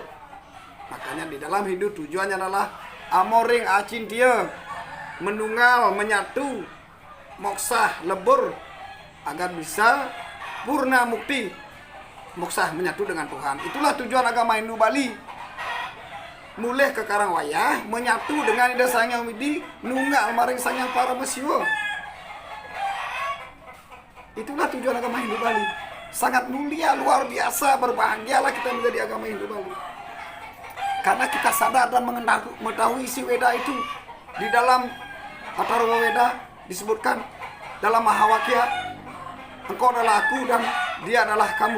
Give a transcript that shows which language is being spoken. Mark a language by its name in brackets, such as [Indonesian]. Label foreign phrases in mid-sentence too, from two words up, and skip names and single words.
[Indonesian] Makanya di dalam hidup tujuannya adalah [Kawi] amoring acintia, [Indonesian] menunggal, menyatu, moksah, lebur, agar bisa purna mukti, moksah, menyatu dengan Tuhan. Itulah tujuan agama Hindu Bali. Mulai ke Karawayah, menyatu dengan Ida Sang Hyang Widi, [Balinese] nunggal maring [Indonesian] Sang Hyang Paramasiwa. Itulah tujuan agama Hindu Bali. Sangat mulia, luar biasa, berbahagialah kita menjadi agama Hindu Bali. Karena kita sadar dan mengetahui isi Weda itu. Di dalam Atharva Weda disebutkan dalam Mahawakya, engkau adalah aku dan dia adalah kamu.